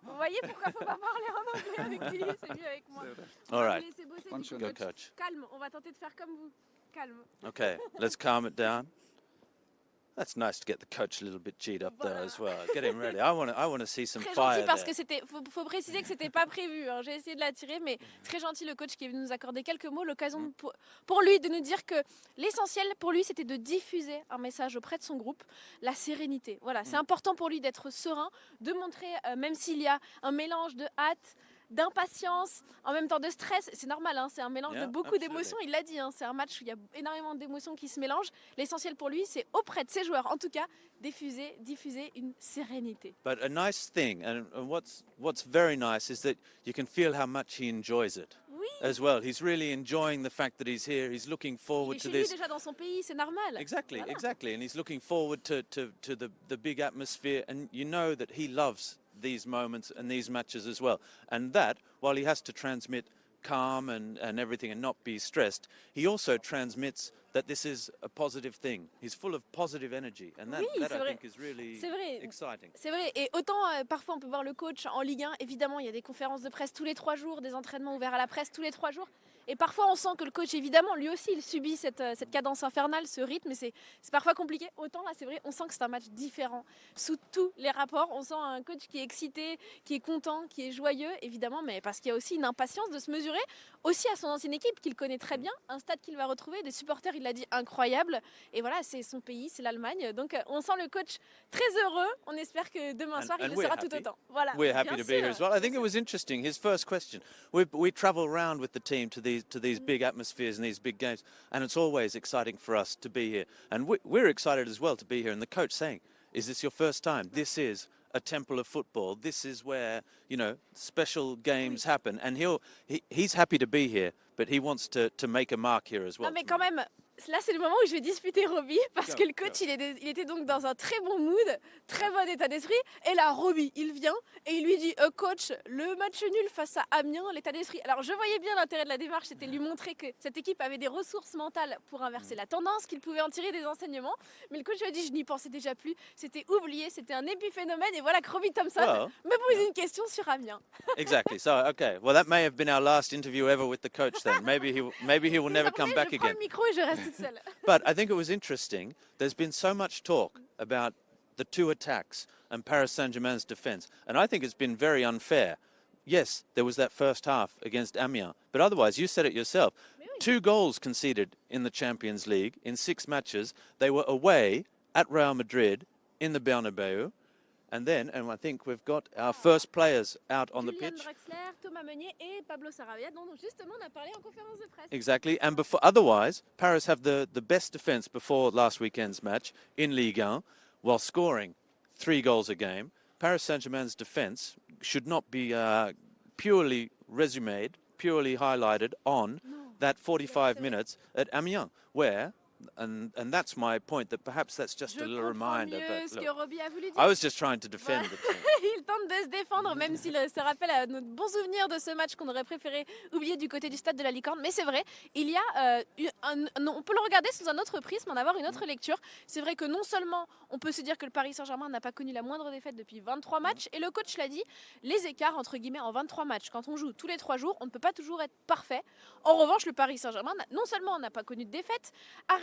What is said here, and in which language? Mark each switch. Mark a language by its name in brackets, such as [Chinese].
[French] Vous voyez pourquoi faut pas parler en anglais avec lui, c'est mieux avec moi. [English] All right. [French] Laissez bosser du coach. Calme, on va tenter de faire comme vous. Calme. [English] Okay, let's calm it down. That's nice to get the coach a little bit cheated up there as well. Get him ready. I want to see some [French] très [English] fire [French] gentil parce [English] there. [French] que faut préciser que c'était pas prévu. Hein. J'ai essayé de l'attirer, mais très gentil le coach qui est venu nous accorder quelques mots, l'occasion pour lui de nous dire que l'essentiel pour lui c'était de diffuser un message auprès de son groupe, la sérénité. Voilà, c'est important pour lui d'être serein, de montrer même s'il y a un mélange de hâte, d'impatience, en même temps de stress, c'est normal, hein, c'est un mélange de beaucoup d'émotions, il l'a dit, hein, c'est un match où il y a énormément d'émotions qui se mélangent. L'essentiel pour lui, c'est auprès de ses joueurs, en tout cas, diffuser une sérénité. [English] But a nice thing, and what's very nice is that you can feel how much he enjoys it. As well, he's really enjoying the fact that he's here. He's looking forward to this. [French] Il est déjà dans son pays, c'est normal. [English] Exactly, and he's looking forward to the big atmosphere, and you know that he loves these moments and these matches as well. And that, while he has to transmit calm and everything and not be stressed, he also transmits that this is a positive thing. He's full of positive energy, and that I think is really exciting. [French] C'est vrai, et autant parfois on peut voir le coach en Ligue 1, évidemment il y a des conférences de presse tous les 3 jours, des entraînements ouverts à la presse tous les 3 jours, et parfois on sent que le coach, évidemment, lui aussi il subit cette cadence infernale, ce rythme, et c'est parfois compliqué. Autant là c'est vrai, on sent que c'est un match différent. Sous tous les rapports, on sent un coach qui est excité, qui est content, qui est joyeux, évidemment, mais parce qu'il y a aussi une impatience de se mesurer aussi à son ancienne équipe qu'il connaît très bien, un stade qu'il va retrouver, des supporters, il l'a dit, incroyables, et voilà, c'est son pays, c'est l'Allemagne, donc on sent le coach très heureux, on espère que demain soir il le sera tout autant. Voilà. [English] We're happy to be here as well. I think it was interesting, his first question. We travel around with the team to these big atmospheres and these big games, and it's always exciting for us to be here, and we're excited as well to be here, and the coach saying, is this your first time? This is a temple of football. This is where, special games happen, and he's happy to be here, but he wants to make a mark here as well. [French] Non mais quand même, là c'est le moment où je vais disputer Robbie, parce que le coach il était donc dans un très bon mood, très bon état d'esprit, et là Robbie il vient et il lui dit coach, le match nul face à Amiens, l'état d'esprit. Alors je voyais bien l'intérêt de la démarche, c'était lui montrer que cette équipe avait des ressources mentales pour inverser la tendance, qu'il pouvait en tirer des enseignements, mais le coach lui a dit je n'y pensais déjà plus, c'était oublié, c'était un épiphénomène, et voilà que Robbie Thompson me pose une question sur Amiens. [English] Exactly. So okay, well that may have been our last interview ever with the coach then. Maybe he will never come back [French] je prends le micro et je reste toute seule. [English] But I think it was interesting. There's been so much talk about the 2 attacks and Paris Saint-Germain's defence, and I think it's been very unfair. Yes, there was that first half against Amiens, but otherwise, you said it yourself. 2 goals conceded in the Champions League in 6 matches. They were away at Real Madrid in the Bernabeu. And I think we've got our first players out on the pitch. [French] Drexler, Thomas Meunier et Pablo Sarabia, dont justement on a parlé en conférence de presse. [English] Exactly, and otherwise, Paris have the best defence before last weekend's match in Ligue 1, while scoring 3 goals a game. Paris Saint-Germain's defence should not be purely resumed, purely highlighted on that 45 minutes at Amiens, where... And that's my point, that perhaps that's just a little reminder. But look, I was just trying to defend the team. [French] Il tente de se défendre, même s'il se rappelle à notre bon souvenir de ce match qu'on aurait préféré oublier du côté du stade de la Licorne. Mais c'est vrai, il y a on peut le regarder sous un autre prisme, en avoir une autre lecture. C'est vrai que non seulement on peut se dire que le Paris Saint-Germain n'a pas connu la moindre défaite depuis 23 matchs, et le coach l'a dit, les écarts entre guillemets en 23 matchs, quand on joue tous les 3 jours, on ne peut pas toujours être parfait. En revanche, le Paris Saint-Germain, non seulement n'a pas connu de défaite, a